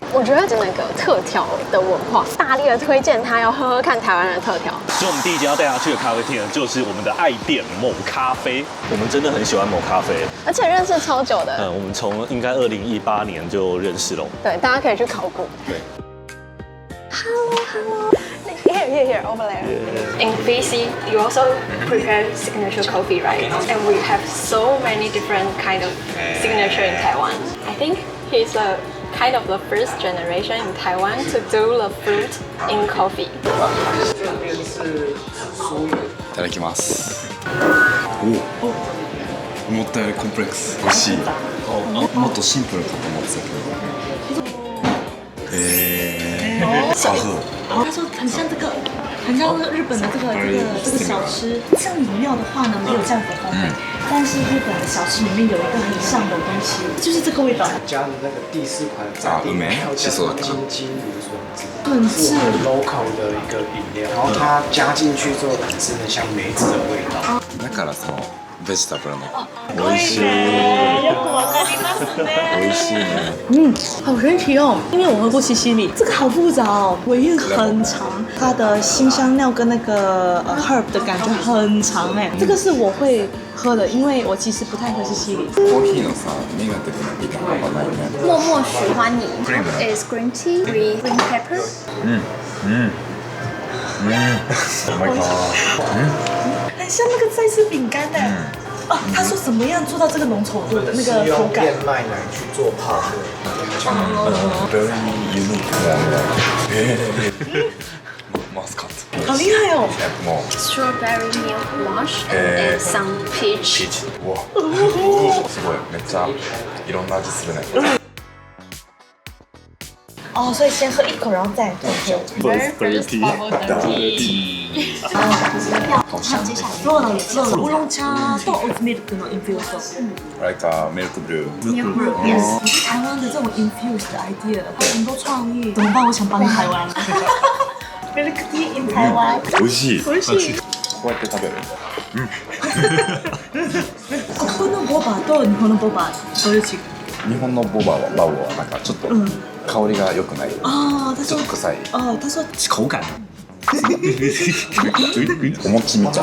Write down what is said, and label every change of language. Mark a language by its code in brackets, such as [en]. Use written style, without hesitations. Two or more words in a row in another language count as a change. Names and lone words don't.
[zh] 我觉得那个特调的文化，大力的推荐他要喝喝看台湾的特调。所以，我们第一间要带他去的咖啡厅呢，就是我们的爱店某咖啡。我们真的很喜欢某咖啡，而且认识超久的。我们从应该2018年就认识了。对，大家可以去考古。对。 [en] Hello. Here, over there. In BC, you also prepare signature coffee, right? And we have so many different kind of signature in Taiwan. I think he's a kind of the first generation in Taiwan to do the fruit in coffee. [ja] いただきます。思ったよりコンプレックス。美味しい。もっとシンプルかと思ってたけど。 [zh] 好喝。他说很像这个，很像日本的这个小吃。像饮料的话呢，没有这样子的风味，但是日本的小吃里面有一个很像的东西，就是这个味道。加的那个第4款在地票叫做津津蘆笋汁，是我们 local 的一个饮料，然后它加进去之后，真的像梅子的味道。 [ja] だからそのベジタブルの美味しい。よくわかりますね。美味しいね。 [zh] 好神奇哦！因为我喝过西西里，这个好复杂哦，尾韵很长，它的辛香料跟那个herb 的感觉很长哎。这个是我会喝的，因为我其实不太喝西西里。 [ja] コーヒーのさ、ネガティブなビタミンがないね。 [en] 默默喜欢你 is green tea with green pepper. Oh my god。 [zh] 很像那个在吃饼干的。他说怎么样做到这个浓稠度的那个口感？用燕麦奶去做泡沫。 [en] Very unique one。 [ja] マスカット。 [zh] 好厉害哦！ [ja] もう [en] Strawberry milk wash and some peach. [ja] うわ、すごい、めっちゃいろんな味するね。 [zh] 哦，所以先喝一口，然后再喝。 [en] First bubble [zh] tea。好，接下来做了乌龙茶到 [en] oat milk [zh] の infused。 [en] Like milk brew。 Milk brew, yes. [zh] 台湾的这种 infused 的 idea，很多創意。怎麼辦？我想搬台灣。 [en] Milk tea in [zh] 台灣。 [ja] 美味しい。美味しい。こうやって食べる。ここのボバと日本のボバどういう違い？日本のボバはなんかちょっと香りが良くない。ちょっと臭い。 [zh] 他说口感。 [ja] お餅みたい。